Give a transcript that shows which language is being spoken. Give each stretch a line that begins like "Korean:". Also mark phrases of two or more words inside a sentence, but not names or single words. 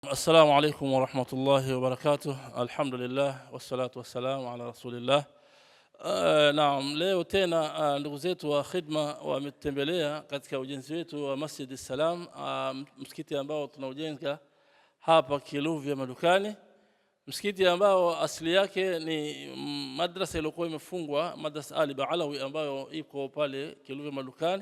Arabic: السلام عليكم ورحمة الله وبركاته. الحمد لله والصلاة والسلام على رسول الله.
Swahili: Naam, leo tena ndugu zetu wa khidma wametembelea katika ujenzi wetu wa Masjid Salam, msikiti ambao tunaujenga hapa Kiluvya Madukani. Msikiti ambao asili yake ni madrasa iliyokuwa imefungwa, madrasa Ali Baalawi ambayo iko pale Kiluvya Madukani.